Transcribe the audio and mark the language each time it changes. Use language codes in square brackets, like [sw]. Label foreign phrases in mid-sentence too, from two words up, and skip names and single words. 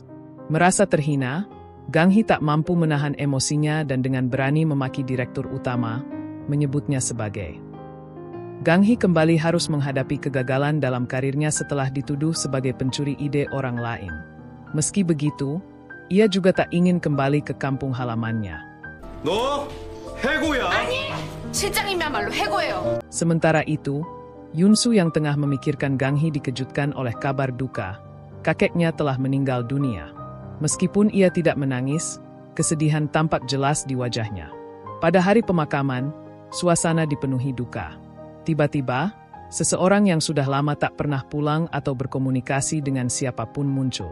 [id] Merasa terhina, Gang Hee tak mampu menahan emosinya dan dengan berani memaki direktur utama, menyebutnya sebagai. Gang Hee kembali harus menghadapi kegagalan dalam karirnya setelah dituduh sebagai pencuri ide orang lain. Meski begitu, ia juga tak ingin kembali ke kampung halamannya. [ko] 너 해고야. 아니, 실장님이야말로 해고예요. [id] Sementara itu, Yoon-soo yang tengah memikirkan Gang Hee dikejutkan oleh kabar duka. Kakeknya telah meninggal dunia. Meskipun ia tidak menangis, kesedihan tampak jelas di wajahnya. Pada hari pemakaman, suasana dipenuhi duka. Tiba-tiba, seseorang yang sudah lama tak pernah pulang atau berkomunikasi dengan siapapun muncul.